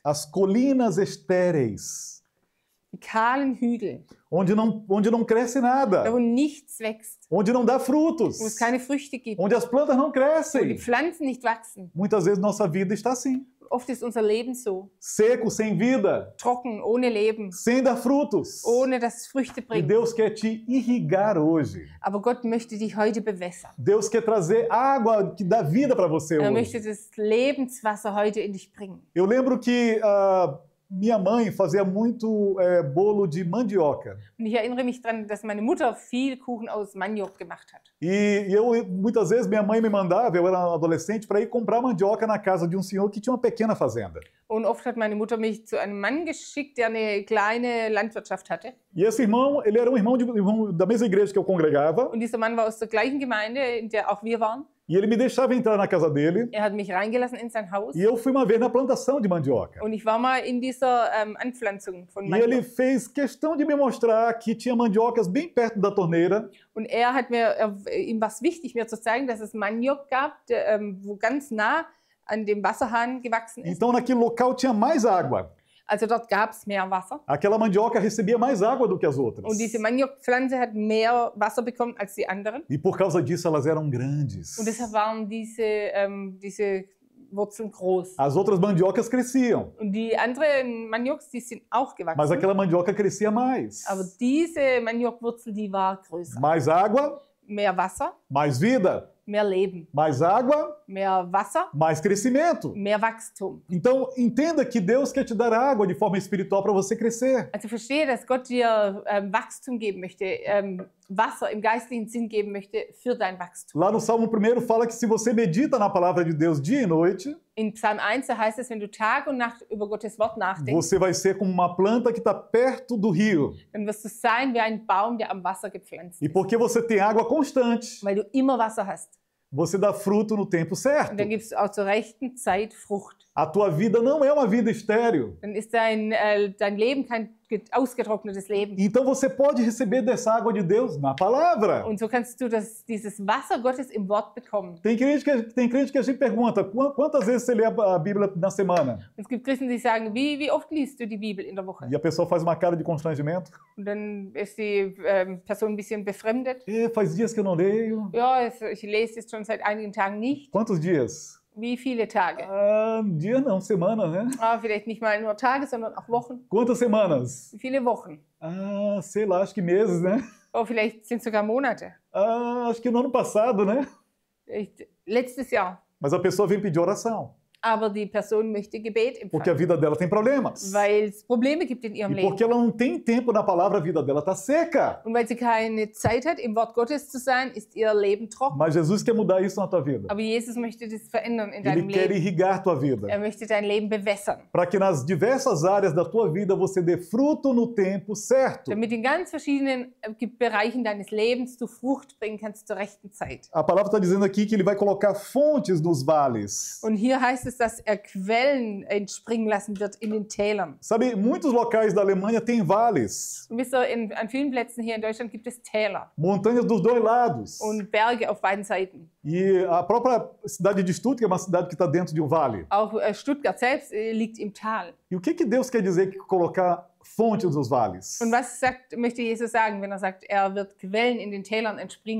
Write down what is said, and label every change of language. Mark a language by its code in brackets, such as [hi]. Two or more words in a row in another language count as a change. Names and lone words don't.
[pt] As colinas estéreis, [de] Die kahlen Hügel, [pt] onde não cresce da nada, [de] wo nichts wächst, [pt] onde não dá frutos, [de] wo es keine Früchte gibt, [pt] onde as plantas não [de] wo die [pt] crescem. [de] Pflanzen nicht wachsen. [pt] Muitas vezes nossa vida está assim, [de] Oft ist unser Leben so, [pt] seco, sem vida, [de] trocken, ohne Leben, [pt] sem dar frutos. [de] ohne dass es Früchte [pt] E [de] bringt. [pt] Deus quer te irrigar hoje. [de] Aber Gott möchte dich heute bewässern. [pt] Deus quer trazer água que dá vida para você [de] Er [pt] hoje. [de] möchte das Lebenswasser heute in dich bringen. [pt] Eu lembro que minha mãe fazia muito bolo de mandioca. [de] Und ich erinnere mich daran, dass meine Mutter viel Kuchen aus Maniok gemacht hat. [pt] E muitas vezes minha mãe me mandava, eu era adolescente, para ir comprar mandioca na casa de um senhor que tinha uma pequena fazenda. [de] Und oft hat meine Mutter mich zu einem Mann geschickt, der eine kleine Landwirtschaft hatte. [pt] E esse irmão, ele era um irmão da mesma igreja que eu congregava. [de] Und dieser Mann war aus der gleichen Gemeinde, in der auch wir waren. [pt] E ele me deixava entrar na casa dele. [de] Er hat mich reingelassen in sein Haus. [pt] E eu fui uma vez na plantação de mandioca. [de] Und ich war mal in dieser Anpflanzung von [pt] E ele [de] Maniok. [pt] fez questão de me mostrar que tinha mandiocas bem perto da torneira. [de] Und ihm war es wichtig, mir zu zeigen, dass es Maniok gab, wo ganz nah an dem Wasserhahn gewachsen ist. [pt] Então naquele local tinha mais água. [de] Also dort gab es mehr Wasser. [pt] Aquela mandioca recebia mais água do que as outras. [de] Und diese Maniokpflanze hat mehr Wasser bekommen als die anderen. [pt] E por causa disso elas eram grandes. [de] Und deshalb waren diese Wurzeln groß. [pt] As outras mandiocas cresciam, [de] Und die anderen Manioks, die sind auch [pt] mas [de] gewachsen. [pt] aquela mandioca crescia mais. [de] Aber diese Maniokwurzel, die war größer. [pt] Mais água, [de] Mehr Wasser, [pt] mais vida. [de] mehr Leben. [pt] Mais água, [de] Mehr Wasser, [pt] mais crescimento. [de] mehr Wachstum. [pt] Então, entenda que Deus quer te dar água de forma espiritual para você crescer. [de] Also verstehe, dass Gott dir Wachstum geben möchte, Wasser im geistlichen Sinn geben möchte für dein Wachstum. [pt] Lá no Salmo 1 fala que se você medita na palavra de Deus dia e noite, [de] In Psalm 1 da heißt es, wenn du Tag und Nacht über Gottes Wort nachdenkst, [pt] você vai ser como uma planta que está perto do rio. [de] dann wirst du sein wie ein Baum, der am Wasser gepflanzt [pt] E [de] ist, [pt] porque você tem água constante, [de] weil du immer Wasser hast. [pt] você dá fruto no tempo certo. [de] Und dann gibst du auch zur rechten Zeit Frucht. [pt] A tua vida não é uma vida estéril. [de] Dann ist dein Leben kein ausgetrocknetes Leben. [pt] Então você pode receber dessa água de Deus na palavra. [de] Und so kannst du dieses Wasser Gottes im Wort bekommen. [pt] Tem crente que a gente pergunta, quantas vezes você lê a Bíblia na semana? [de] Und es gibt Christen, die sagen, wie oft liest du die Bibel in der Woche? [pt] E a pessoa faz uma cara de constrangimento. [de] Und dann ist die Person ein bisschen befremdet. [pt] Faz dias que eu não leio. [de] Ja, ich lese es schon seit einigen Tagen nicht. [pt] Quantos dias? [de] Wie viele Tage? [pt] Dia não, semana, né? [de] Vielleicht nicht mal nur Tage, sondern auch Wochen. [pt] Quantas semanas? [de] Wie viele Wochen? [pt] Sei lá, acho que meses, né? [de] Vielleicht sind es sogar Monate. [pt] Acho que no ano passado, né? [de] Letztes Jahr. [pt] Mas a pessoa vem pedir oração. [de] Aber die Person möchte Gebet [pt] Porque a [de] empfangen, [pt] vida dela tem problemas. [de] weil es Probleme gibt in ihrem [pt] E [de] Leben. [pt] porque ela não tem tempo na palavra, a vida dela está seca. [de] Und weil sie keine Zeit hat, im Wort Gottes zu sein, ist ihr Leben trocken. [pt] Mas Jesus quer mudar isso na tua vida. [de] Aber Jesus möchte das verändern in [pt] Ele [de] deinem [pt] quer [de] Leben. [pt] irrigar tua vida. [de] Er möchte dein Leben bewässern. [pt] Para que nas diversas áreas da tua vida você dê fruto no tempo certo. [de] Damit in ganz verschiedenen Bereichen deines Lebens du Frucht bringen kannst zur rechten Zeit. [pt] A palavra está dizendo aqui que ele vai colocar fontes nos vales. [de] Und hier heißt es, dass er Quellen entspringen lassen wird in den Tälern. [pt] Sabe, muitos locais da Alemanha têm vales. [de] Und wisst ihr, an vielen Plätzen hier in Deutschland gibt es Täler [pt] Montanhas dos dois lados. [de] und Berge auf beiden Seiten. [pt] E a própria cidade de Stuttgart é uma cidade que está dentro de um vale. [de] Auch Stuttgart selbst liegt im Tal. [pt] E o que Deus quer dizer que colocar fontes nos vales? [de] Und was möchte Jesus sagen, wenn er sagt, er wird Quellen in den Tälern entspringen